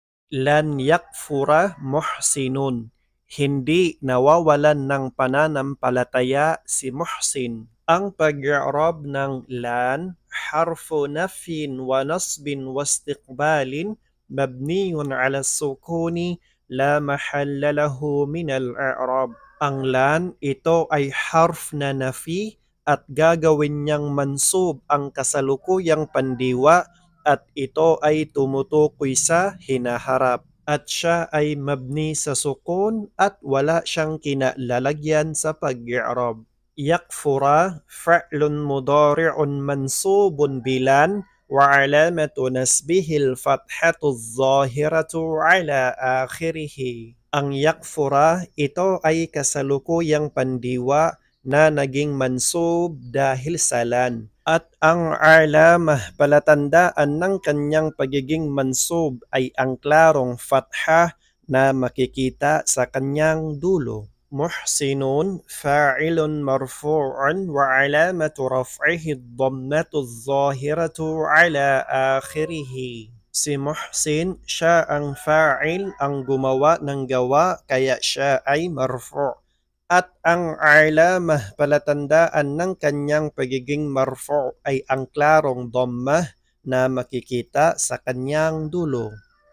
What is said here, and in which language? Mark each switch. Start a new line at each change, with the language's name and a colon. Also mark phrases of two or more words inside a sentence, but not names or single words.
Arabic: لن يكفر محسن.
Filipino: Hindi nawawalan ng pananampalataya si muhsin. Ang pag-i'rab ng lan,
Arabic: حرف نفي ونصب واستقبال، مبني على السكون، لا محل له من الإعراب.
Filipino: Ang lan, ito ay harf na nafi at gagawin niyang mansub ang kasalukuyang pandiwa at ito ay tumutukoy sa hinaharap. At siya ay mabni sa sukun at wala siyang kinalalagyan sa pag-i'rab.
Arabic: يكفر فعل مضارع منصوب بلن وعلامة نصبه الفتحة الظاهرة على آخره.
Filipino: Ang yakfura, ito ay kasalukuyang pandiwa na naging mansub dahil sa lan. At ang alamah, palatandaan ng kanyang pagiging mansub ay ang klarong fathah na makikita sa kanyang dulo.
Arabic: محسن فاعل مرفوع وعلامة رفعه الضمة الظاهرة على آخره.
Filipino: Si Muhsin, siya ang fa'il, ang gumawa ng gawa, kaya siya ay marfu'. At ang alamah, palatandaan ng kanyang pagiging marfu' ay ang klarong dhammah na makikita sa kanyang dulo.